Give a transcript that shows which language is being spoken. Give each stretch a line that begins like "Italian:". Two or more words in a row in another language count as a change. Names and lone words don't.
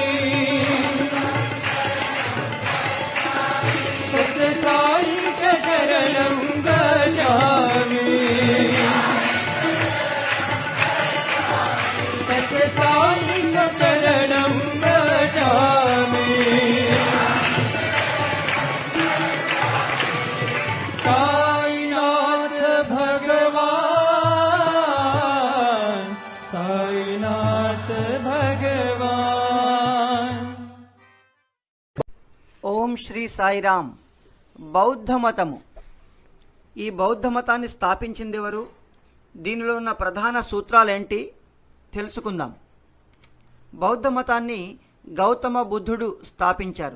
Sanskrit: सत्यसाई शरणं गच्छामि, सत्यसाई शरणं गच्छामि, साईनाथ भगवान, साईनाथ भगवान।
Telugu: ఓం శ్రీ సాయిరామ్. బౌద్ధ మతము. ఈ బౌద్ధ మతాన్ని స్థాపించింది ఎవరు? దీనిలో ఉన్న ప్రధాన సూత్రాలేంటి తెలుసుకుందాం. బౌద్ధ మతాన్ని గౌతమ బుద్ధుడు స్థాపించారు.